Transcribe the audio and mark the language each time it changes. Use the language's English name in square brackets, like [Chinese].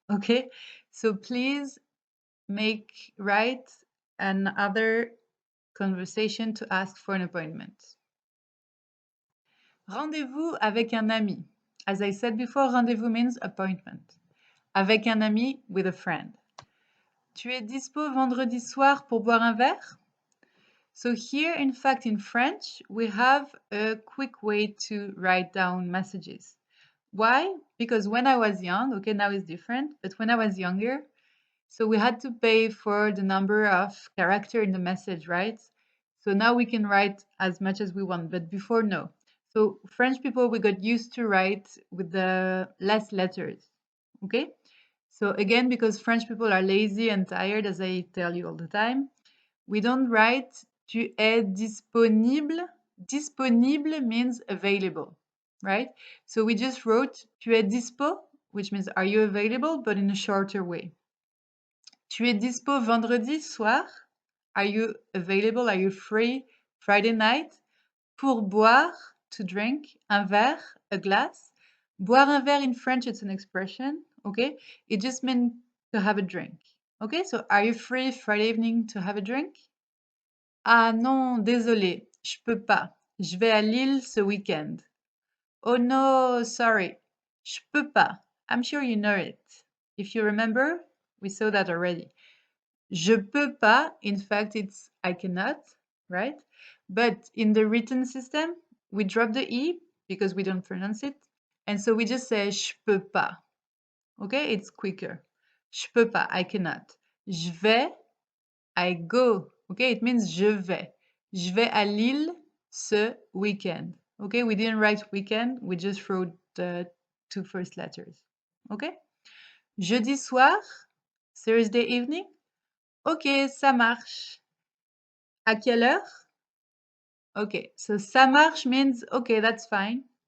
[English] Okay, so please write another conversation to ask for an appointment. [French] Rendez-vous avec un ami. [English] As I said before, rendez-vous means appointment. [French] Avec un ami, [English] with a friend. [French] Tu es dispo vendredi soir pour boire un verre? [English] So here, in fact, in French, we have a quick way to write down messages. Why? Because when I was young, okay, now it's different, but when I was younger, so we had to pay for the number of character in the message, right? So now we can write as much as we want, but before, no. So French people, we got used to write with the less letters, okay? So again, because French people are lazy and tired, as I tell you all the time, we don't write [French] tu es disponible. [English] Disponible means available, right? So we just wrote [French] tu es dispo, [English] which means are you available, but in a shorter way. [French] Tu es dispo vendredi soir? [English] Are you available? Are you free Friday night? [French] Pour boire, [English] to drink, [French] un verre, [English] a glass. [French] Boire un verre [English] in French, it's an expression, okay? It just means to have a drink. Okay, so are you free Friday evening to have a drink? [French] Ah non, désolé, je peux pas. Je vais à Lille ce week-end. [English] Oh no, sorry. [French] Je peux pas. [English] I'm sure you know it. If you remember, we saw that already. [French] Je peux pas, [English] in fact, it's I cannot, right? But in the written system, we drop the E because we don't pronounce it. And so we just say [French] je peux pas. [English] Okay, it's quicker. [French] Je peux pas, [English] I cannot. [French] Je vais, [English] I go. Okay, it means [French] je vais. Je vais à Lille ce weekend. [English] Okay, we didn't write weekend, we just wrote the two first letters. Okay? [French] Jeudi soir, [English] Thursday evening. [French] Ok, ça marche. À quelle heure? [English] Okay, so [French] ça marche [English] means okay, that's fine.